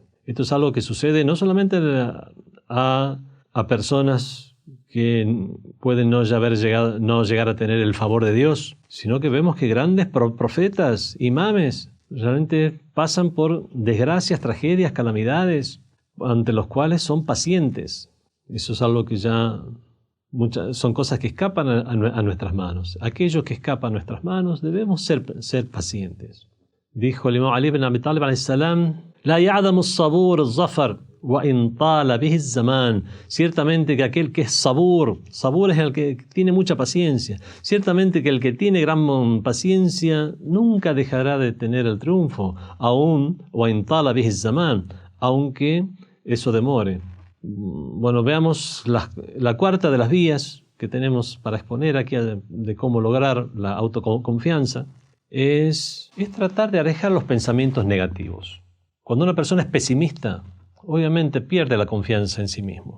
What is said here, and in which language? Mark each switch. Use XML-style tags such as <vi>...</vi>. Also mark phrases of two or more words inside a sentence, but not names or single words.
<es>Esto es algo que sucede no solamente a personas que pueden no llegar a tener el favor de Dios, sino que vemos que grandes profetas, imames, realmente pasan por desgracias, tragedias, calamidades, ante los cuales son pacientes. Eso es algo que ya son cosas que escapan a nuestras manos. Aquellos que escapan a nuestras manos debemos ser pacientes. Dijo el imam Ali ibn Abi Talib</es> <ar>عليه السلام: لا يعدم الصبور الظفر وإن طال به الزمان.</ar> <es>Ciertamente que aquel que es sabur es el que tiene mucha paciencia. Ciertamente que el que tiene gran paciencia nunca dejará de tener el triunfo, aún</es> <ar>وإن طال به الزمان,</ar> <es>aunque eso demore. Bueno, veamos la cuarta de las vías que tenemos para exponer aquí de cómo lograr la autoconfianza. Es tratar de alejar los pensamientos negativos. Cuando una persona es pesimista, obviamente pierde la confianza en sí mismo.</es>